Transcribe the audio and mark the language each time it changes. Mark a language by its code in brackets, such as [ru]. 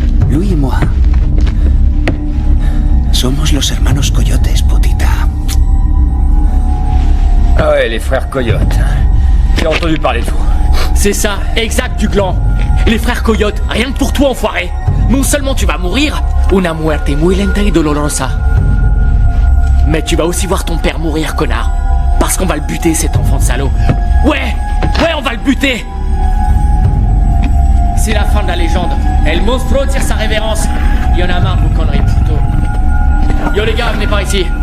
[fr] Lui et moi. [es] Somos los hermanos Coyotes, putita. [fr] Ah ouais, les frères Coyotes. J'ai entendu parler de vous. C'est ça, exact du gland. Les frères Coyotes, rien que pour toi, enfoiré. Non seulement tu vas mourir, [es] una muerte muy lenta y dolorosa. [fr] Mais tu vas aussi voir ton père mourir, connard. Parce qu'on va le buter, cet enfant de salaud. Ouais, on va le buter. C'est la fin de la légende. El monstruo tire sa révérence. Il y en a marre, vos conneries, puto. Yo les gars, venez par ici.